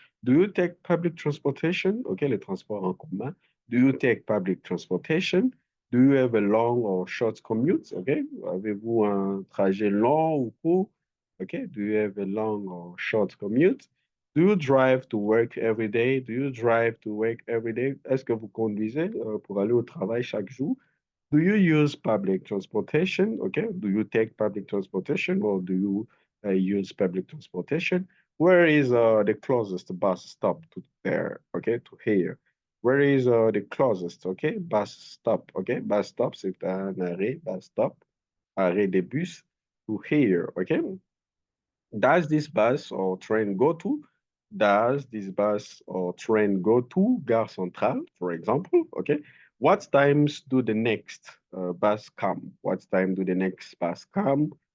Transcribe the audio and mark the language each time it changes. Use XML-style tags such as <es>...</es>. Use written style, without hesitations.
<en>Do you take public transportation? OK?</en> <fr>Les transports en commun.</fr> <en>Do you take public transportation? Do you have a long or short commute? OK?</en> <fr>Avez-vous un trajet long ou court?</fr> <en>OK? Do you have a long or short commute? Do you drive to work every day? Do you drive to work every day?</en> <fr>Est-ce que vous conduisez pour aller au travail chaque jour?</fr> <en>Do you use public transportation? Okay. Do you take public transportation or do you use public transportation? Where is the closest bus stop to there? Okay, to here. Where is the closest? Okay, bus stop. Okay, bus stop,</en> <fr>c'est un arrêt,</fr> <en>bus stop,</en> <fr>arrêt des bus</fr> <en>to here. Okay. Does this bus or train go to? Does this bus or train go to Gare Centrale, for example? Okay. What times do the next bus come? What time do the next bus come?</en>